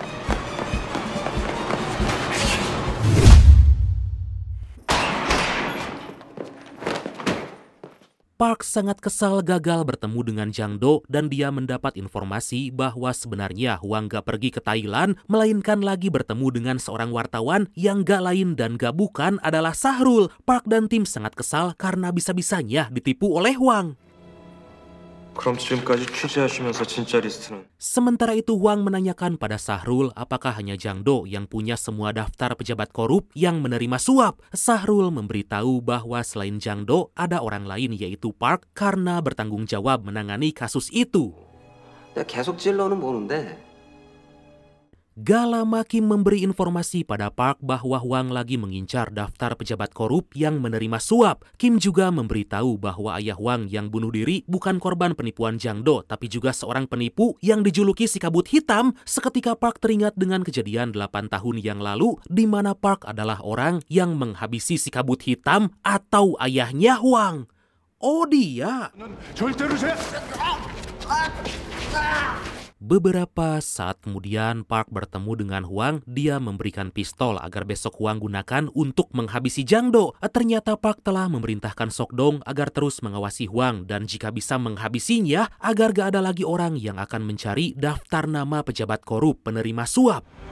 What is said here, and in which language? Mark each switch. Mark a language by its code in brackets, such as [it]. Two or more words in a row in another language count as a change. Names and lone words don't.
[id] Park sangat kesal gagal bertemu dengan Jang Do dan dia mendapat informasi bahwa sebenarnya Huang gak pergi ke Thailand, melainkan lagi bertemu dengan seorang wartawan yang gak lain dan gak bukan adalah Sahrul. Park dan tim sangat kesal karena bisa-bisanya ditipu oleh Huang. [ko] 그럼 지금까지 취재하시면서 진짜 리스트는? [id] Sementara itu Huang menanyakan pada Sahrul apakah hanya Jang Do yang punya semua daftar pejabat korup yang menerima suap. Sahrul memberitahu bahwa selain Jang Do ada orang lain yaitu Park karena bertanggung jawab menangani kasus itu. [ko] 내가 계속 찔러는 보는데 [id] Gak lama Kim memberi informasi pada Park bahwa Huang lagi mengincar daftar pejabat korup yang menerima suap. Kim juga memberitahu bahwa ayah Huang yang bunuh diri bukan korban penipuan Jang Do, tapi juga seorang penipu yang dijuluki si kabut hitam. Seketika Park teringat dengan kejadian 8 tahun yang lalu, di mana Park adalah orang yang menghabisi si kabut hitam atau ayahnya Huang. Oh dia! [ko] 절대로 제 [id] Beberapa saat kemudian Park bertemu dengan Huang, dia memberikan pistol agar besok Huang gunakan untuk menghabisi Jang Do. Ternyata Park telah memerintahkan Sok Dong agar terus mengawasi Huang dan jika bisa menghabisinya agar gak ada lagi orang yang akan mencari daftar nama pejabat korup penerima suap.